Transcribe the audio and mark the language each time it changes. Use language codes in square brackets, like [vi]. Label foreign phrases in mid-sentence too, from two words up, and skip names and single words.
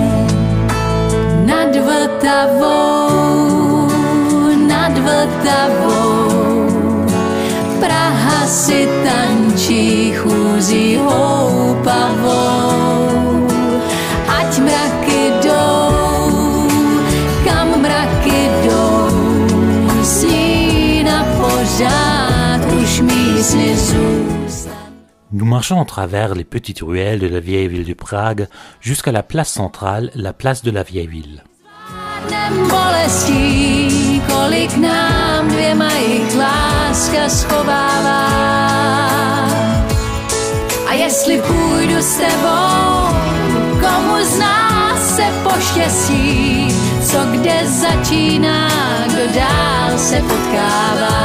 [cs] Nad Vltavou, Praha si tančí chůzí houpavou. Ať mraky jdou, kam mraky jdou, sní na pořád už mísny zůstat. [fr] Nous marchons à travers les petites ruelles de la vieille ville de Prague jusqu'à la place centrale, la place de la vieille ville. [cs] Bolestí, kolik nám dvěma jich láska schovává. A jestli půjdu s tebou, komu z nás se poštěstí, co kde začíná, kdo dál se potkává.